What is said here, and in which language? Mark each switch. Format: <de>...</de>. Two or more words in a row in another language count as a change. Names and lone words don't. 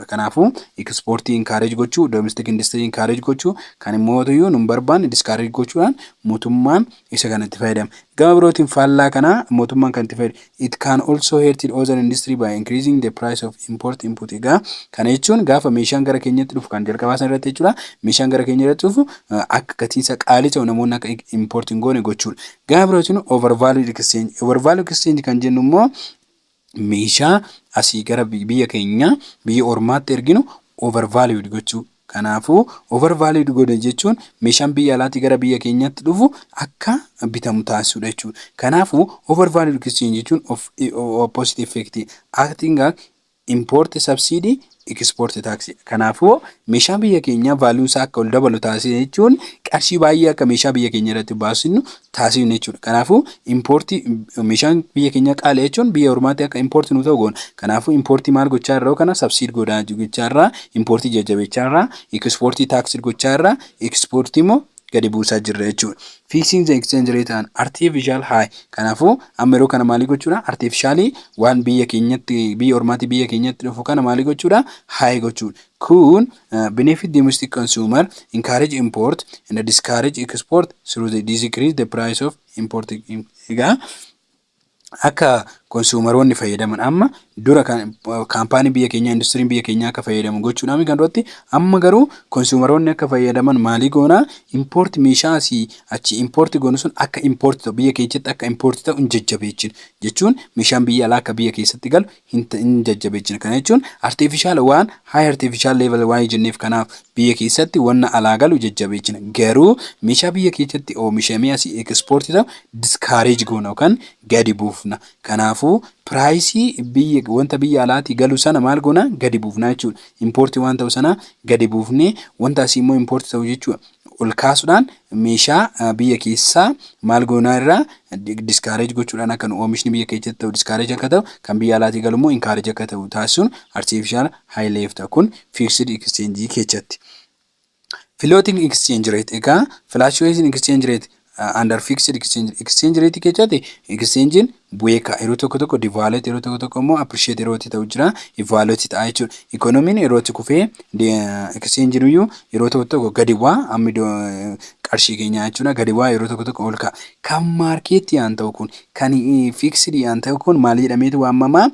<om>Kanaafuu</om> <en>export encourage</en> <om>gochuu,</om> <en>domestic industry encourage</en> <om>gochuu, kan immoo yoo nun barbaanne discourage gochuudhaan mootummaan isa kanatti fayyadama. Gama birootiin faallaa kana mootummaan kan itti fayyadamu.</om> <en>It can also hurt the other industry by increasing the price of import input.</en> <om>Egaa kana jechuun gaafa meeshaan gara keenyatti dhufu kan jalqabaa sana irratti jechuudha. Meeshaan gara keenya irratti dhufu akka gatiin isaa qaalii ta'u namoonni akka import hin goone gochuudha. Gama birootiin</om> <en>overvalued exchange. Overvalued exchange</en> <om>kan jennu immoo meeshaa asii gara biyya keenya biyya ormaatti erginu overvalued gochuu. Kanaafuu overvalued godhe jechuun meeshaan biyya alaatti gara biyya keenyatti dhufu akka bitamu taasisuudha jechuudha.</om> <en>Kanaafuu overvalued exchange jechuun opposite effect acting as import subsidy export tax.</en> <om>Kanaafuu meeshaan biyya keenya value isaa akka ol dabalu taasisa jechuun qarshii baay'ee akka meeshaa biyya keenya irratti baasinu taasifne jechuudha. Kanaafuu import meeshaan biyya keenya qaala'e jechuun biyya ormaatti akka import nu ta'u goona. Kanaafuu import maal gochaa irraa kana subsidy godhaa gochaa irraa import jajjabeechaa irraa export tax gochaa irraa export immoo gadi buusaa jirra jechuudha.</om> <en>Fixing the exchange rate an artificial high.</en> <om>Kanaafuu amma yeroo kana maali gochuudha? Artificially waan biyya keenyatti biyya ormaatti biyya keenyatti dhufu kana maali gochuudha? High gochuudha.</om> <en>Kun benefit domestic consumer, encourage import and discourage export through the decrease the price of import.</en> <om>Egaa akka konsuumeroonni fayyadaman amma dura kan kaampaanii biyya keenya industiriin biyya keenya akka fayyadamu gochuudhaan kan duratti amma garuu konsuumeroonni akka fayyadaman maali goona import meeshaa asii achi import goonu sun akka import ta'u biyya keessatti akka import ta'u hin jajjabeechin jechuun meeshaan biyya alaa akka biyya keessatti galu hin jajjabeechin. Kana jechuun artificial waan high</om> <en>artificial level</en> <om>waan jenneef kanaaf biyya keessatti wanna alaa galu jajjabeechina. Garuu meeshaa biyya keessatti oomishamee asii ekspoortii ta'u diskaareej goona yookaan gadi buufna. Kanaafuu piraayisii wanta biyya alaatii galu sana maal goona gadi buufna jechuudha. Impoortii waan ta'u sana gadi buufnee wanta asii immoo impoortii ta'u jechuudha. Ol kaasuudhaan meeshaa biyya keessaa maal goonaa irraa diskaareej gochuudhaan akka oomishni biyya keessatti ta'u diskaareej akka ta'u kan biyya alaatii galu immoo inkaareej akka ta'u taasisuun</om> <en>artiifishaal haayileef</en> <om>ta'a. Kun</om> <en>fiiksidi ekscheenjii</en> <om>keessatti.</om> <en>Floating exchange rate egaa fluctuation exchange rate under fixed exchange rate</en> <om>keessatti exchangein bu'ee ka'a. Yeroo tokko devaluate yeroo tokko immoo appreciate yeroo ta'u jira evaluate ta'a jechuudha. Economiin yeroo kufee exchangein iyyuu yeroo tokko gadi bu'a amma qarshii keenya jechuudha gadi bu'a yeroo tokko ol ka'a. Kan maarkeetii aan ta'u kun kan fixed aan ta'u kun maal jedhameetu waamamaa?</om>